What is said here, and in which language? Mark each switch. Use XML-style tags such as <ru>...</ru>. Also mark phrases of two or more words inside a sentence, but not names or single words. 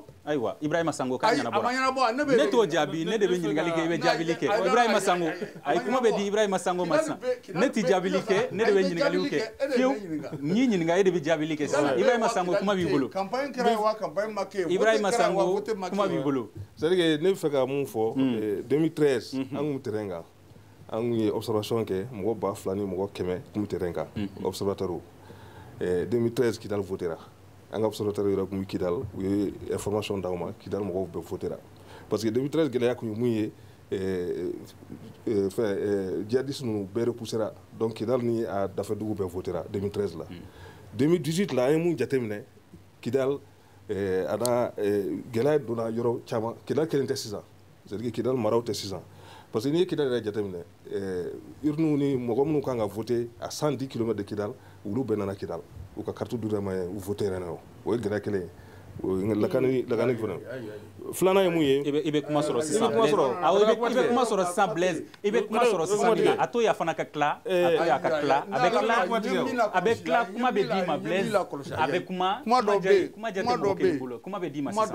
<bm>ayiwa Ibrahima Sango k'a ɲɛnabɔra. a ma ɲɛnabɔ ne t'o jaabi ne de bɛ ɲininkali kɛ i bɛ jaabili kɛ Ibrahima Sango ayi kuma bɛ di Ibrahima Sango ma sisan ne tɛ jaabili kɛ ne de bɛ ɲininkaliw kɛ fiyewu n'i ɲininka e de bɛ jaabili kɛ sisan Ibrahima Sango kuma b'i bolo. campagne kɛra wa campagne ma kɛ. Ibrahima Sango kuma b'i bolo.</bm> <fr>c'est à dire que</fr> <bm>ne bɛ fɛ ka mun fɔ 2013 an kun terrain kan an kun ye observation kɛ mɔgɔ 2,000 ni mɔgɔ 100 kun bɛ terrain kan observateur 2013 Kidali votera. an ka observateur yɛrɛ kun bɛ Kidali u ye information d'aw ma Kidali mɔgɔw bɛɛ votera</bm> <fr>parce que</fr> <bm>2013 gɛlɛya kun ye mun ye djihadistes ninnu bɛɛ repoussera donc Kidali ni a dafɛ dugu bɛɛ votera 2013 la 2018 la an ye mun jateminɛ Kidali ana gɛlɛya donna yɔrɔ caman Kidal kelen tɛ sisan</bm> <fr>c'est-à-dire</fr> <bm>Kidal maraw tɛ sisan</bm> <fr>parce que</fr> <bm>n'i ye Kidal yɛrɛ jateminɛ urne ni mɔgɔ minnu kan ka</bm> <fr>voter à 110 km de Kidal</fr> <bm>olu bɛɛ nana Kidal u ka</bm> <fr>carte d'identité</fr> <bm>ma u voter yɛrɛ o ye gɛlɛya kelen ye lakani fana filanan ye mun ye i bɛ kuma sɔrɔ sisan i bɛ kuma sɔrɔ sisan Blaise i bɛ kuma sɔrɔ sisan a to ya fana ka tila a to ya ka tila a bɛ tila kuma bɛ d'i ma Blaise a bɛ kuma dɔ bɛ yen kuma bɛ d'i ma sisan</bm>